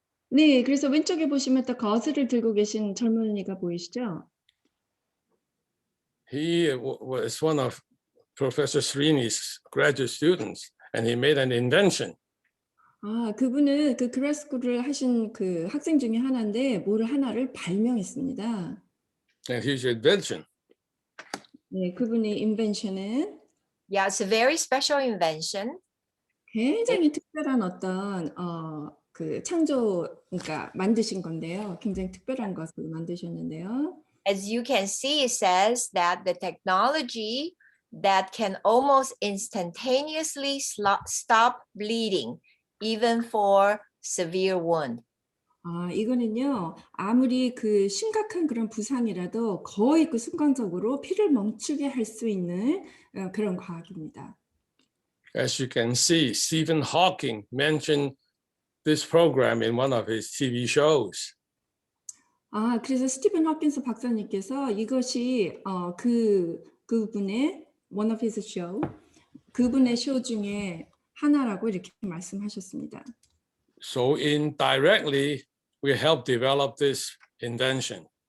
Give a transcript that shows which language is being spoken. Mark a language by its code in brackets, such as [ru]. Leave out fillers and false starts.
[ko] 네, 그래서 왼쪽에 보시면 또 거즈를 들고 계신 젊은이가 보이시죠? [en] He was one of Professor Srini's graduate students, and he made an invention. [ko] 그분은 그 그라스쿨을 하신 그 학생 중에 하나인데 뭘 하나를 발명했습니다. [en] And his invention [ko] 네, 그분의 인벤션은 [en] Yeah, it's a very special invention. [ko] 굉장히 특별한 어떤 그 그러니까 만드신 건데요. 굉장히 특별한 것을 만드셨는데요. [en] As you can see, it says that the technology that can almost instantaneously stop bleeding even for severe wound. [ko] 이거는요, 아무리 그 심각한 그런 부상이라도 거의 그 순간적으로 피를 멈추게 할 수 있는 그런 과학입니다. [en] As you can see, Stephen Hawking mentioned this program in one of his TV shows. [ko] 그래서 스티븐 호킨스 박사님께서 이것이 그분의 [en] one of his show, [ko] 그분의 쇼 중에 하나라고 이렇게 말씀하셨습니다. [en] So indirectly, we help develop this invention.